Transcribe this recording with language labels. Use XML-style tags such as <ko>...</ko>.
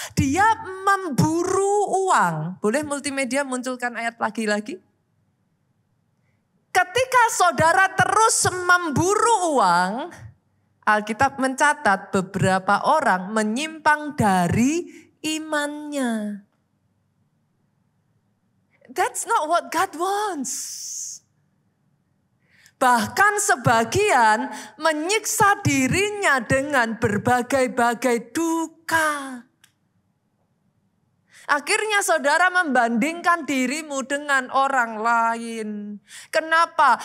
<id>Dia memburu uang. Boleh multimedia munculkan ayat lagi-lagi? Ketika saudara terus memburu uang, Alkitab mencatat beberapa orang menyimpang dari imannya.</id> <en>That's not what God wants.</en> <id>Bahkan sebagian menyiksa dirinya dengan berbagai-bagai duka. Akhirnya saudara membandingkan dirimu dengan orang lain. Kenapa?</id>